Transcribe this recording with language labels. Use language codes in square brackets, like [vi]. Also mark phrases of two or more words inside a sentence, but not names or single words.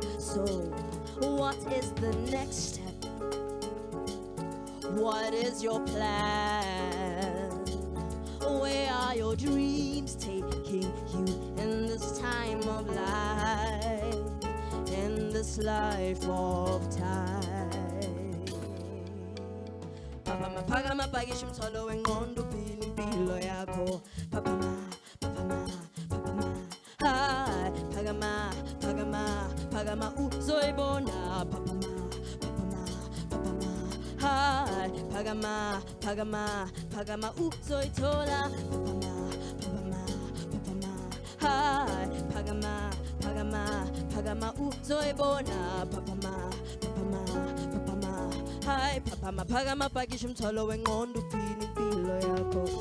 [en] So, what is the next step? What is your plan? Where are your dreams taking you in this time of life? In this life of time. [zu] Papa ma phakama pakisha umthwalo wengqondo uphila impilo yakho. Papa ma hi phakama uzoyibona. Papa ma hi phakama uzoyithola. Papa ma hi phakama uzoyibona. Papa ma hi phakama pakisha umthwalo wengqondo uphila impilo yakho.